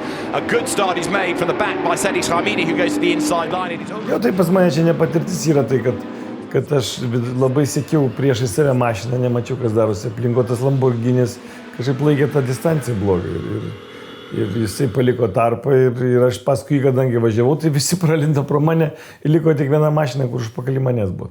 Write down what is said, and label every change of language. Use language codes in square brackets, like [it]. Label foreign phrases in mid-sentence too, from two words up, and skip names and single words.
[en] A good start is made from the back by Sedis Hamidi, who goes to the inside line. [lt] Jo, tai pas mane čia nepatirtis yra tai, kad aš labai sekiau priešai save mašiną, nemačiau, kas darosi aplinko, tas Lamborghinis kažkaip laikė tą distanciją blogai. Ir jisai paliko tarpą ir aš paskui, kadangi važiavau, tai visi pralindo pro mane ir liko tik viena mašina, kur užpakalį manęs buvo.